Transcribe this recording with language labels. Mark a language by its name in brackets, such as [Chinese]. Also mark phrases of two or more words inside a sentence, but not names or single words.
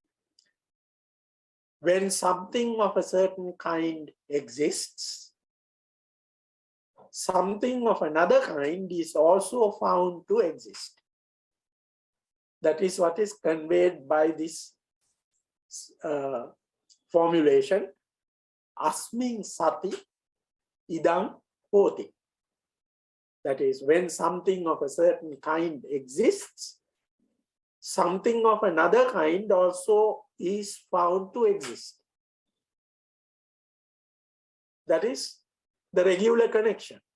[English] When something of a certain kind exists, something of another kind is also found to exist. That is what is conveyed by this formulation, [Pali] asmin sati idang hoti. [English] That is, when something of a certain kind exists, something of another kind also is found to exist. That is the regular connection.